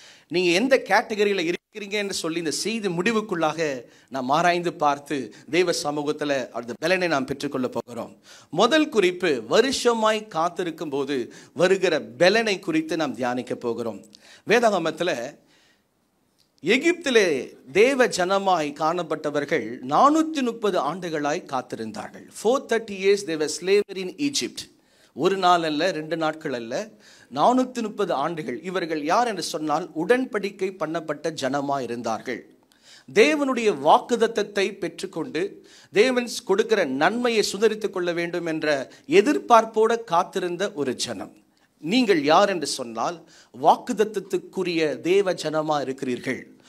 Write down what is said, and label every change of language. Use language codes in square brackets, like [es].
[ta] நீங்க எந்த கேட்டகரியில் இருக்கிறீங்க என்று சொல்லி இந்த செய்தி முடிவுக்குள்ளாக நாம் ஆராய்ந்து பார்த்து தெய்வ சமூகத்தில் அந்த பலனை நாம் பெற்றுக்கொள்ள போகிறோம். முதல் குறிப்பு, வருஷமாய் காத்திருக்கும் போது வருகிற பலனை குறித்து நாம் தியானிக்க போகிறோம். வேதாகமத்தில் எகிப்திலே தேவ ஜனமாய் காணப்பட்டவர்கள் 430 ஆண்டுகளாய் காத்திருந்தார்கள். [en] 430 years they were slavery in Egypt. [ta] ஒரு நாள் அல்ல, 2 நாட்கள் அல்ல, 430 ஆண்டுகள். இவர்கள் யார் என்று சொன்னால் உடன்படிக்கை பண்ணப்பட்ட ஜனமா இருந்தார்கள். தேவனுடைய வாக்குத்தத்தத்தை பெற்றுக்கொண்டு தேவன் கொடுக்கிற நன்மையை சுதரித்துக் கொள்ள வேண்டும் என்ற எதிர்பார்ப்போடு காத்திருந்த ஒரு ஜனம். நீங்கள் யார் என்று சொன்னால் வாக்குத்தத்தத்துக்குரிய தேவ ஜனமா இருக்கிறீர்கள்.